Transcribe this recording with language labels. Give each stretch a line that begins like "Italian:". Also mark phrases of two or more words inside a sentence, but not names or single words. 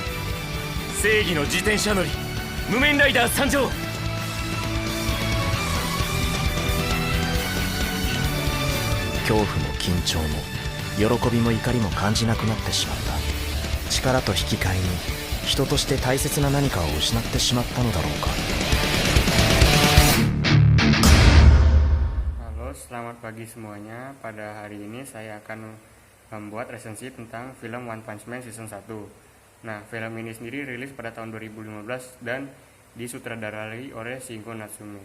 Japanese: 正義の自転車乗り、無面ライダー参上。恐怖も緊張も喜びも怒りも感じなくなってしまった。力と引き換えに人として大切な何かを失ってしまったのだろうか。
Indonesian: Halo, selamat pagi semuanya. Pada hari ini saya akan membuat resensi tentang film One Punch Man Season 1. Nah, film ini sendiri rilis pada tahun 2015 dan disutradarai oleh Shingo Natsume.